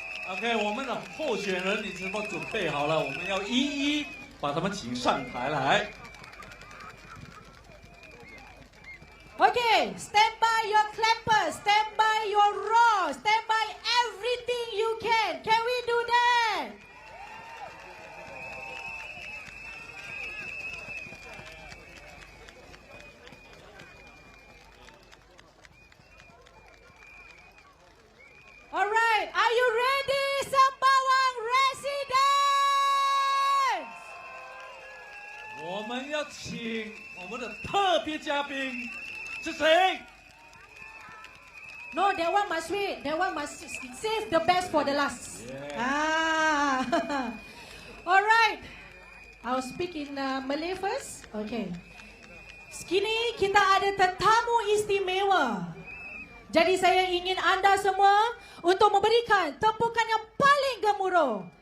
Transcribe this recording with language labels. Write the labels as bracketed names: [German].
[Chinese] OK， 我们的候选人你是否准备好了？我们要一一把他们请上台来。 [English] Okay, stand by your clappers, stand by your roar, stand by everything you can. Can we do that? All right, are you ready, Sembawang residents? [Chinese] 我们要请我们的特别嘉宾是谁？ [English] No, that one must wait. That one must save the best for the last. Yeah. Ah. All right. I'll speak in Malay first. [Malay] Okay. Sekini kita ada tetamu istimewa. Jadi saya ingin anda semua untuk memberikan tepukan yang paling gemuruh.